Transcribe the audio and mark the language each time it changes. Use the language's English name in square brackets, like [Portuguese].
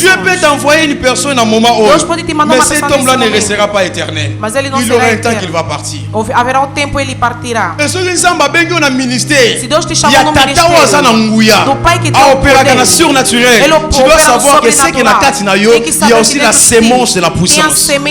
[French] Dieu peut t'envoyer une personne à un moment où, [Portuguese] Deus pode te mandar [French] mais cet homme-là ne restera pas éternel. [Portuguese] Mas ele não [French] Il aura un temps qu'il va partir. [Portuguese] Haverá um tempo ele partirá. Se Deus te chamou no ministério, do Pai que tem o poder, [French] surnaturel, tu dois savoir que ce qui est il y a aussi la sémence de la puissance.